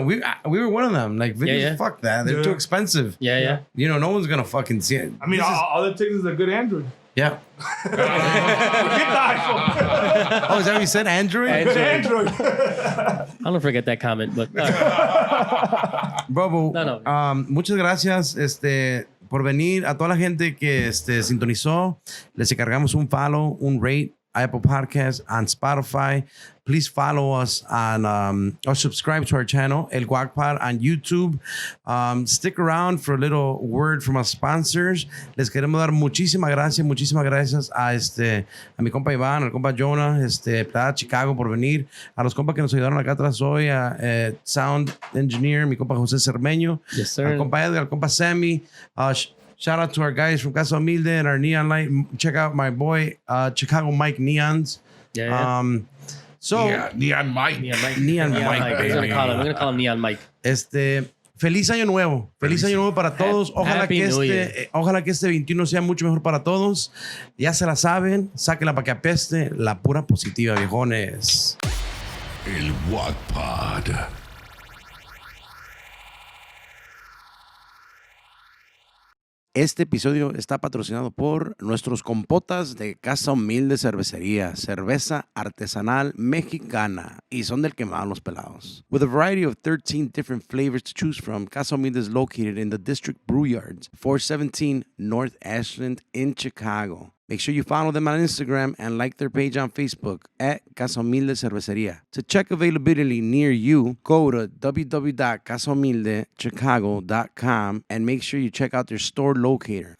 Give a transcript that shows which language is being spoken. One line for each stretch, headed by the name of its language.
English: We were one of them. Like videos, Yeah. fuck that. They're Yeah. too expensive. Yeah. You know, no one's gonna fucking see it. I mean, This is- all it takes is a good Android. yeah. Forget the iPhone. Oh, is that what you said? Android? Good Android. I'll never forget that comment, but Bobo, No.
Spanish: muchas gracias por venir. A toda la gente que sintonizó, les encargamos un follow, un rate, Apple Podcasts, on Spotify.
English: Please follow us on or subscribe to our channel, El GuacPod, on YouTube. Stick around for a little word from our sponsors.
Spanish: Les queremos dar muchísimas gracias a mi compa Iván, al compa Jonah, Plebada Chikago por venir, a los compas que nos ayudaron acá atrás hoy, a Sound Engineer, mi compa José Cermeño,
English: yes, sir.
Spanish: al compa Edgar, al compa Sammy.
English: Shout out to our guys from CasaHumilde and our Neon Light. Check out my boy, Chicago Mike Neons. Yeah. So, Neon Mike. Neon Mike, We're baby. gonna call him Neon Mike.
Spanish: Feliz año nuevo. Feliz año nuevo para todos. Ojalá
English: Happy
Spanish: que
English: New Year.
Spanish: ojalá que este 21 sea mucho mejor para todos. Ya se la saben. Sáquenla para que apeste. La pura positiva, viejones. El GuacPod. Este episodio está patrocinado por nuestros compotas de Casa Humilde Cervecería, cerveza artesanal mexicana, y son del quemado los pelados.
English: With a variety of 13 different flavors to choose from, Casa Humilde is located in the District Brew Yards, 417 North Ashland in Chicago. Make sure you follow them on Instagram and like their page on Facebook at CasaHumilde Cerveceria. To check availability near you, go to www.casahumildechicago.com and make sure you check out their store locator.